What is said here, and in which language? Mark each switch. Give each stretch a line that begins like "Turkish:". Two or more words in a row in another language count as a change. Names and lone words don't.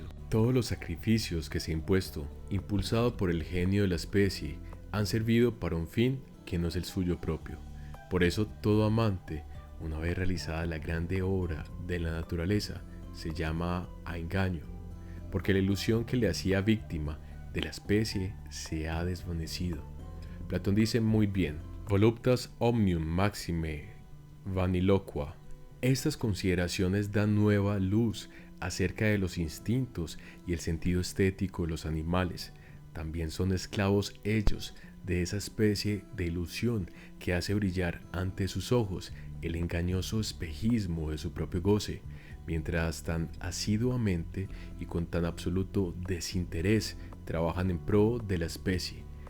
Spanish: Todos los sacrificios que se han impuesto, impulsado por el genio de la especie, han servido para un fin que no es el suyo propio. Por eso todo amante, una vez realizada la grande obra de la naturaleza, se llama a engaño, porque la ilusión que le hacía víctima de la especie se ha desvanecido. Platón dice muy bien:
Latin: voluptas omnium maxime vaniloqua.
Spanish: Estas consideraciones dan nueva luz acerca de los instintos y el sentido estético de los animales. También son esclavos ellos de esa especie de ilusión que hace brillar ante sus ojos el engañoso espejismo de su propio goce, mientras tan asiduamente y con tan absoluto desinterés trabajan en pro de la especie.